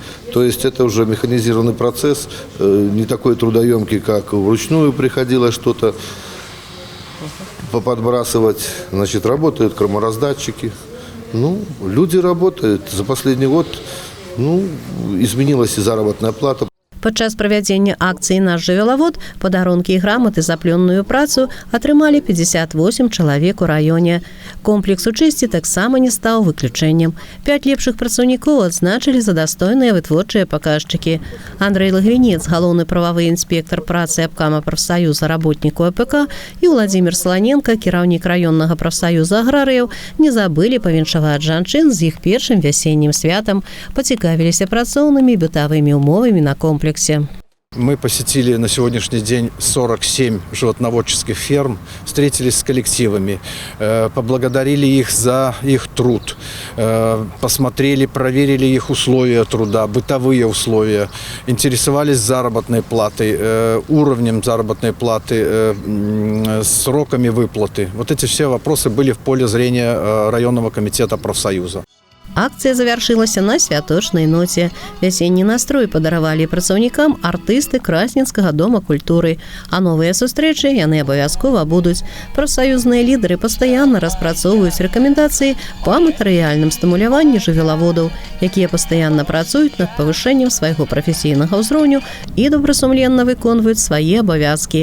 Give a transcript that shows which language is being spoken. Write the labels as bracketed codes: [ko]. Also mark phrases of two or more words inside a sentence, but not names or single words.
[ru] То есть это уже механизированный процесс, не такой трудоемкий, как вручную приходилось что-то подбрасывать. Работают кормораздатчики. Люди работают. За последний год изменилась и заработная плата. [be] Падчас правядзення акцыі «Наш жывёлавод» падарункі і граматы за плённую працу атрымалі 58 чалавек у раёне. Комплекс у «Чесці» таксама не стаў выключэннем. 5 лепшых працаўнікоў адзначылі за дастойныя вытворчыя паказчыкі. Андрэй Лагвінец, галоўны прававы інспектар працы абкама прафсаюза работніку АПК, і Владзімір Сланенка, кіраўнік раённага прафсаюза аграрыяў, не забылі павіншаваць жанчын з іх першым вясеннім святам, пацікавіліся працоўнымі і бытавымі умовамі на комплексе. [ru] Мы посетили на сегодняшний день 47 животноводческих ферм, встретились с коллективами, поблагодарили их за их труд, посмотрели, проверили их условия труда, бытовые условия, интересовались заработной платой, уровнем заработной платы, сроками выплаты. Вот эти все вопросы были в поле зрения районного комитета профсоюза. [be] Акцыя завяршылася на святочнай ноце. Вясенні настрой падаравалі працаўнікам артысты Красненскага дома культуры. А новыя сустрэчы яны абавязкова будуць. Прафсаюзныя лідары пастаянна распрацоўваюць рэкамендацыі па матэрыяльным стымуляванні жывёлаводаў, якія пастаянна працуюць над павышэннем свайго прафесійнага ўзроўню і добрасумленна выконваюць свае абавязкі.